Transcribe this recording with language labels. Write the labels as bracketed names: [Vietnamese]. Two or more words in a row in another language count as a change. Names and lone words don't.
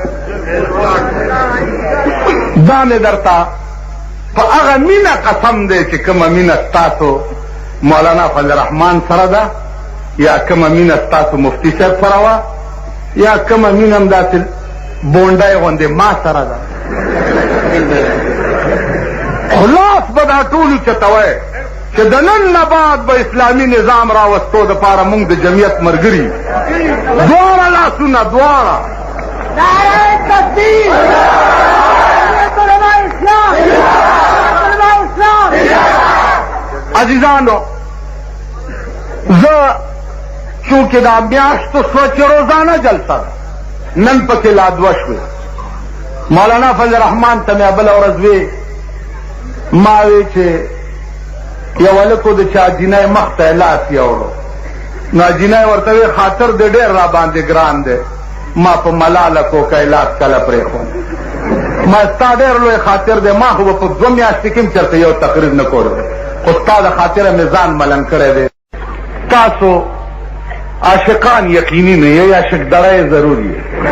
[Pashto] دا مې درته په هغه مینه قسم دی چې کومه مینه ستاسو مولانا فضل الرحمن سره ده یا کومه مینه ستاسو مفتی صاحب سره وه یا کومه مینه هم داسې بونډی غوندې ما سره ده خلاص به دا ټولو چتوی چې د نن نه بعد به اسلامي نظام راوستو دپاره موږ د جمعیت ملګري دواړه لاسونه دواړه [Urdu] نعرہ تکبیر علماء اسلام علماء اسلام [Pashto] عزیزانو زه چونکې دا میاشتو شوه چې روزانه جلسه ده نن پکې لا 2 شوې مولانا فضل الرحمن ته مې بله ورځ وی ما وی چې یو هلک و د چا جینۍ مخ ته یې لاس یوړو نو جینۍ ورته وی خاطر دې ډېر را باندې ګران دی ما په ملاله کوکی لاس کله پرېښود ما ستا ډېر لوی خاطر دی ما خو به په 2 میاشتې کې هم چېرته یو تقریر نه کولو خو ستا د خاطره مې ځان ملنګ کړی دی تاسو عاشقان یقیني نه یې عاشق دړی ضروري یې